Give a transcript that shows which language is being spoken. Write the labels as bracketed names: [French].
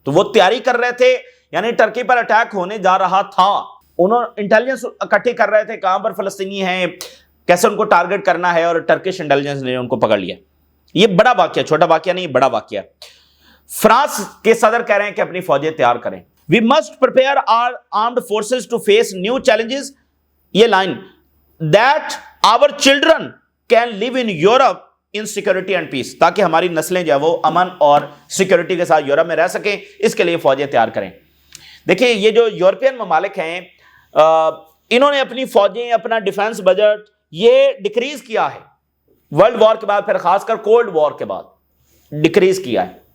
[Urdu] تو وہ تیاری کر رہے تھے, یعنی ٹرکی پر اٹیک ہونے جا رہا تھا, انہوں انٹیلیجنس اکٹھے کر رہے تھے کہاں پر فلسطینی ہیں, کیسے ان کو ٹارگٹ کرنا ہے, اور ٹرکش انٹیلیجنس نے ان کو پکڑ لیا. یہ بڑا واقعہ, چھوٹا واقعہ نہیں, بڑا واقعہ. فرانس کے صدر کہہ رہے ہیں کہ اپنی فوجیں تیار کریں. [English] We must prepare our armed forces to face new challenges. [Urdu] یہ line [English] that our children can live in Europe in security and peace, [Urdu] تاکہ ہماری نسلیں جو ہے وہ امن اور سیکورٹی کے ساتھ یورپ میں رہ سکیں, اس کے لیے فوجیں تیار کریں. دیکھیں یہ جو یورپین ممالک ہیں انہوں نے اپنی فوجیں, اپنا ڈیفنس بجٹ یہ ڈکریز کیا ہے ورلڈ وار کے بعد, پھر خاص کر کولڈ وار کے بعد ڈکریز کیا ہے.